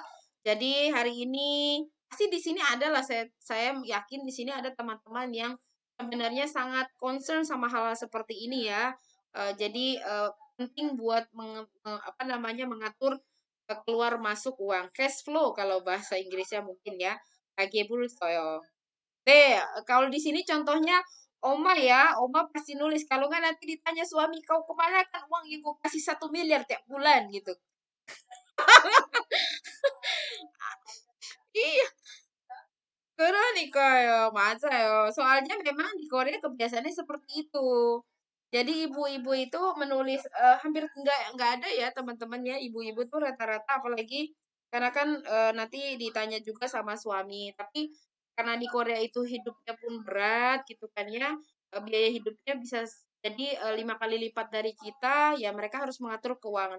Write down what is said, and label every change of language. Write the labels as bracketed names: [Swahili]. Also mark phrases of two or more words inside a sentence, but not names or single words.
[Indonesian] Jadi hari ini pasti di sini ada lah saya yakin di sini ada teman-teman yang sebenarnya sangat concern sama hal-hal seperti ini ya. Jadi penting buat apa namanya mengatur keluar masuk uang, [English] cash flow [Indonesian] kalau bahasa Inggrisnya mungkin ya. [Korean] KGBU 써요. 네, [Indonesian] kalau di sini contohnya Oma ya, Oma pasti nulis. Kalau nggak nanti ditanya suami kau kemana kan uang yang kau kasih 1 miliar tiap bulan gitu. Iya, [Korean] 그러니까요. 맞아요. [Indonesian] soalnya memang di Korea kebiasaannya seperti itu. Jadi ibu-ibu itu menulis hampir nggak ada ya teman-teman ya ibu-ibu tuh rata-rata apalagi karena kan nanti ditanya juga sama suami. Tapi karena di Korea itu hidupnya pun berat gitu kan ya biaya hidupnya bisa jadi 5 kali lipat dari kita ya mereka harus mengatur keuangan.